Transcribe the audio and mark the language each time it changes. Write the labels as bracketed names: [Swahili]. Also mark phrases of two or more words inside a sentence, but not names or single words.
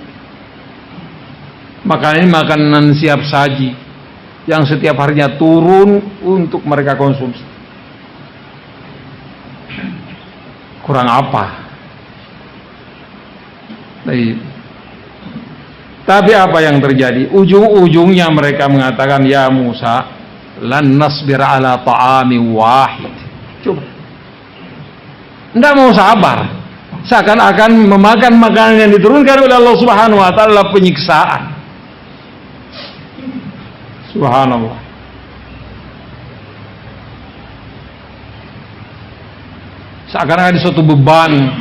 [Indonesian] Makanan ini makanan siap saji yang setiap harinya turun untuk mereka konsumsi. Kurang apa? Tapi apa yang terjadi? Ujung-ujungnya mereka mengatakan, ya Musa, [Arabic] لن نصبر على طعام واحد. [Indonesian] Coba, tidak mau sabar, seakan-akan memakan makanan yang diturunkan oleh [Arabic] الله سبحانه وتعالى [Indonesian] penyiksaan. Subhanallah. Seakan-akan ada suatu beban.